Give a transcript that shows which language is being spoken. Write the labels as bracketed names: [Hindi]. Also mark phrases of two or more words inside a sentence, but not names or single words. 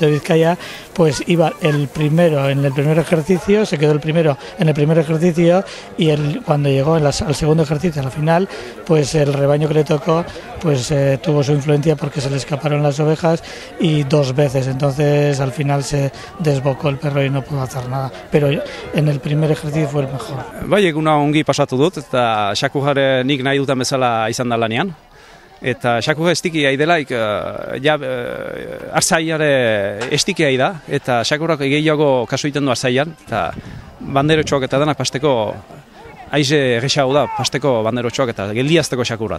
[Spanish] de Vizcaya, pues iba el primero en el primer ejercicio, se quedó el primero en el primer ejercicio, y cuando llegó al segundo ejercicio, a la final, pues el rebaño que le tocó pues tuvo su influencia, porque se le escaparon las ovejas y 2 veces, entonces al final se desbocó el perro y no pudo hacer nada, pero en el primer ejercicio fue el mejor. [Basque] Bai, eguna ongi pasatu dut, eta xakujare nik nahi dutan bezala izan da lanean. Eta xakujare estiki delaik, arzaiare estiki da, eta xakurak gehiago kasu egiten du arzaian, eta banderotxoak eta denak pasteko aize erresago da, pasteko banderotxoak eta geldiazteko xakurra.